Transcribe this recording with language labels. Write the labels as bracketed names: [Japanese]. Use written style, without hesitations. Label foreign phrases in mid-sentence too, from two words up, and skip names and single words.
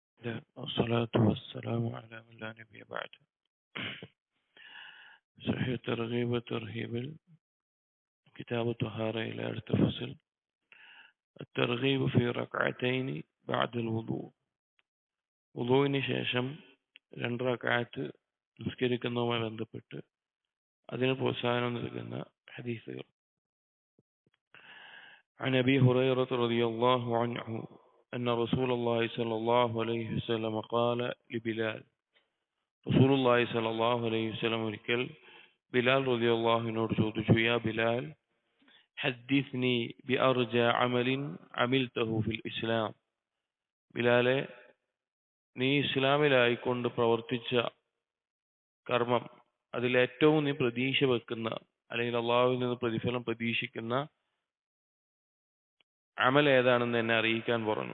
[Arabic] والصلاة والسلام على من لا نبي بعد. صحيح الترغيب والترهيب كتاب الطهارة إلى فصل الترغيب في ركعتين بعد الوضوء. [Malayalam] വുളൂവിന് ശേഷം 2 റക്അത്ത് നിസ്കരിക്കുന്നതുമായി ബന്ധപ്പെട്ട് അതിന് പ്രോത്സാഹനം നൽകുന്ന ഹദീസുകൾ. [Arabic] عن أبي هريرة رضي الله عنه أن رسول الله صلى الله عليه وسلم قال لبلال رسول الله صلى الله عليه وسلم [Malayalam] ഒരിക്കൽ ബിലാൽ റളിയല്ലാഹു അൻഹുവിനോട് ചോദിച്ചു, [Arabic] يا بلال حدثني بأرجى عمل عملته في الإسلام. [Malayalam] ബിലാലെ, നീ ഇസ്ലാമിലായിക്കൊണ്ട് പ്രവർത്തിച്ച കർമ്മം, അതിലേറ്റവും നീ പ്രതീക്ഷ വെക്കുന്ന അല്ലെങ്കിൽ അള്ളാഹുവിൽ നിന്ന് പ്രതിഫലം പ്രതീക്ഷിക്കുന്ന അമൽ ഏതാണെന്ന് എന്നെ അറിയിക്കാൻ പറഞ്ഞു.